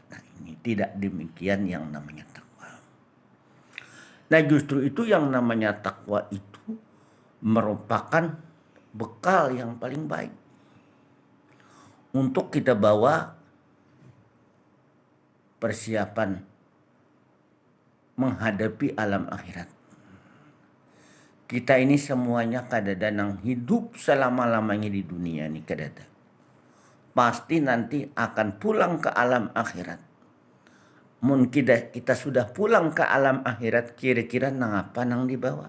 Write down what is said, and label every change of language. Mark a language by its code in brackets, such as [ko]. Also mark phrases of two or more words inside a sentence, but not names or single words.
[id] Nah, ini tidak demikian yang namanya takwa. Nah, justru itu yang namanya takwa itu merupakan bekal yang paling baik untuk kita bawa persiapan menghadapi alam akhirat. Kita ini semuanya [bjn] kadada nang [id] hidup selama-lamanya di dunia ini kadada. Pasti nanti akan pulang ke alam akhirat. Mungkin kita sudah pulang ke alam akhirat, kira-kira nang apa nang dibawa?